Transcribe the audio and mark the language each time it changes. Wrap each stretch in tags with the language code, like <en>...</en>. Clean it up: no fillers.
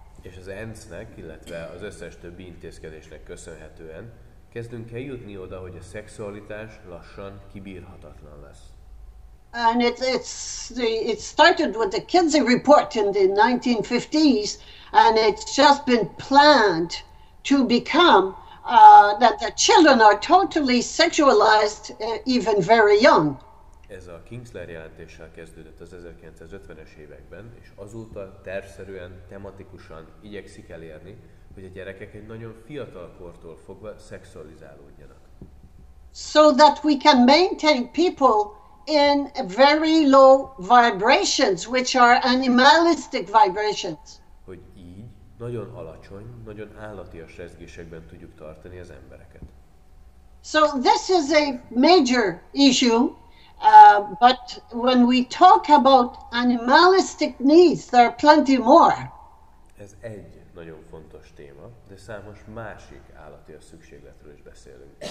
<hu>És az ENSZ-nek, illetve az összes többi intézkedésnek köszönhetően kezdünk eljutni oda, hogy a szexualitás lassan kibírhatatlan lesz.</hu> <en>And it started with the Kinsey report in the 1950s, and it's just been planned to become that the children are totally sexualized even very young.</en> <hu>Ez a Kinsler jelentéssel kezdődött az 1950-es években, és azóta tervszerűen, tematikusan igyekszik elérni, hogy a gyerekek egy nagyon fiatal kortól fogva szexualizálódjanak.</hu> <en>So that we can maintain people in very low vibrations, which are animalistic vibrations.</en> <hu>Hogy így nagyon alacsony, nagyon állatias rezgésekben tudjuk tartani az embereket.</hu> <en>So this is a major issue, but when we talk about animalistic needs, there are plenty more.</en> <hu>Ez egy nagyon fontos téma, de számos másik állatias szükségletről is beszélünk.</hu>